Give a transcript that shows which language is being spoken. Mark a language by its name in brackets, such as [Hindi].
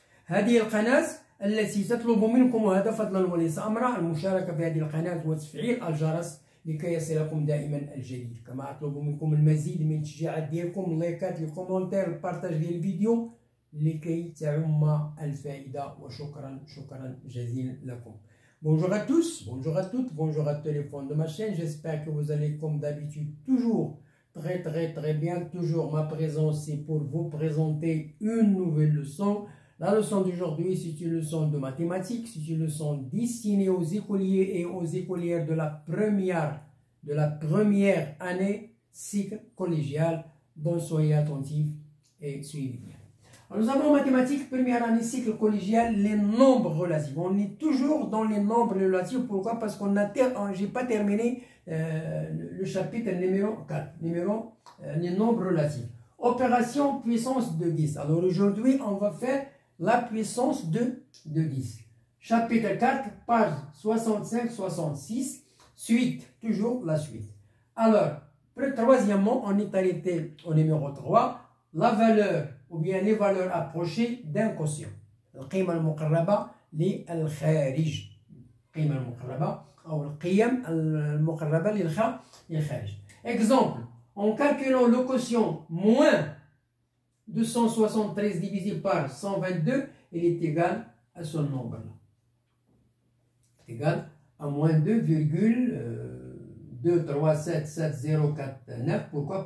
[Arabic] هذه القناة التي تطلب منكم، وهذا فضلا وليس أمرا، المشاركة في هذه القناة وتفعيل الجرس لكي يصلكم دائما الجديد. كما أطلب منكم المزيد من التشجيعات ديالكم، اللايكات، الكومنتير، البارتاج ديال الفيديو لكي تعم الفائدة. وشكرا جزيلا لكم. [French] Bonjour à tous, bonjour à toutes, bonjour à tous les fans de ma chaîne. J'espère que vous allez comme d'habitude toujours très bien. Toujours ma présence c'est pour vous présenter une nouvelle leçon. La leçon d'aujourd'hui, c'est une leçon de mathématiques, c'est une leçon destinée aux écoliers et aux écolières de la première année cycle collégial. Donc soyez attentifs et suivez bien. Alors, nous avons en mathématiques première année cycle collégial les nombres relatifs. On est toujours dans les nombres relatifs. Pourquoi? Parce qu'on a j'ai pas terminé le chapitre numéro 4, les nombres relatifs. Opération puissance de 10. Alors aujourd'hui, on va faire la puissance de 10. Chapitre 4, page 65-66. Suite, toujours la suite. Alors, troisièmement, on est arrêté au numéro 3, la valeur ou bien les valeurs approchées d'un quotient. [Arabic] القيمة المقربة للخارج. القيمة المقربة أو القيم المقربة للخارج. [French] Exemple, en calculant le quotient moins 273 divisé par 122, il est égal à ce nombre-là. C'est égal à moins 2,2377049. Pourquoi?